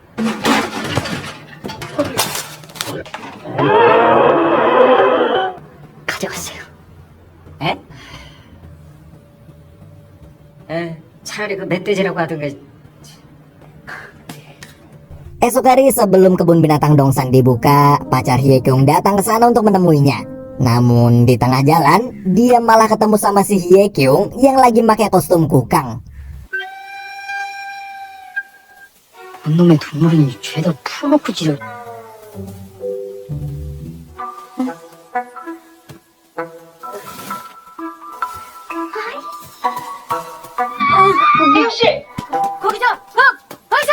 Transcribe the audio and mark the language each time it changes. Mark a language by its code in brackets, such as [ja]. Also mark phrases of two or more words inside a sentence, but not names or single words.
[ko] 가져갔어요. 에? 차라리 그 멧돼지라고 하던가. [id] Esok hari sebelum kebun binatang Dongsan dibuka, pacar Hyekyung datang ke sana untuk menemuinya. Namun di tengah jalan, dia malah ketemu sama si Hyekyung yang lagi pakai kostum kukang. [ko] 놈의 동물이 죄다 풀어놓고 지려. 혜영 씨, 거기서, 거기서!